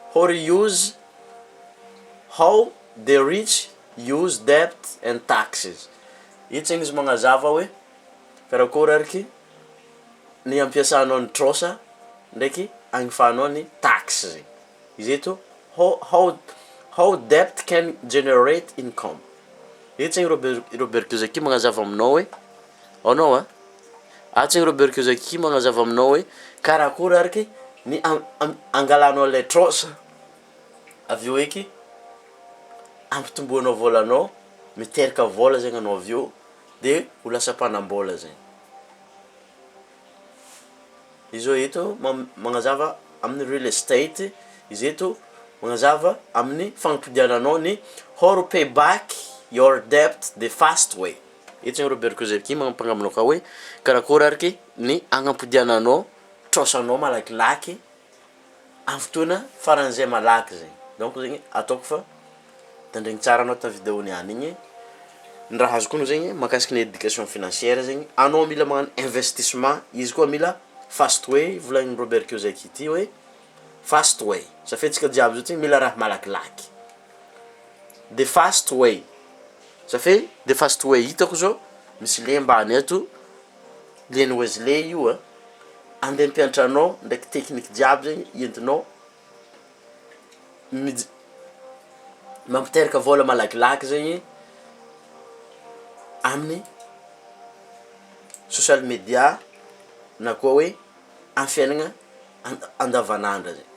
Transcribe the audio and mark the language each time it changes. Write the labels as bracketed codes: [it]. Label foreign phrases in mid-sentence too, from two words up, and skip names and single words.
[en] how the rich use debt and taxes. [mg] Ito zegny izy magnazava hoe karakôry ariky ny ampiasanao ny trôsa ndraiky agnifanao ny tax zegny. Izy eto [en] how debt can generate income. [mg] Ito zegny Robert Kiyosaki magnazava aminao hoe anao ato zegny Robert Kiyosaki magnazava aminao hoe karakôry ariky ny angalanao le trôsa avy eo eky ampitomboanao volanao, miteraka vola zegny anao avy eo de ho lasa mpanambola zegny. Izy zao eto magnazava amin'ny [en] real estate, [mg] izy eto magnazava amin'ny fagnampodiananao ny [en] how to pay back your debt the fast way. [mg] Ito zegny Robert Kiyosaki magnampagnaminao ka hoe karakôry ariky ny agnampodiananao trôsanao malakilaky amin'ny fotoana faran'izay malaky zegny. Donc zegny ataoko fa tandregny tsara anao tamin'ny vidéo niany igny. Ny raha azoko zegny mahakasiky ny [fr] éducation financière [mg] zegny anao mila magnano investissement, izy koa mila [en] fast way [mg] volagnin Robert Kiyosaki hoe [en] fast way [mg] satria tsika jiaby zao ty mila raha malakilaky. [en] The fast way [mg] satria [en] the fast way [mg] hitako zao misy le ambany eto Leny Wesley io andeha mpianatra anao ndraiky tekniky jiaby zegny entinao mampiteraka vola malakilaky zegny amin'ny [en] social media [mg] na koa hoe amin'ny fiainagna andavanandra zegny.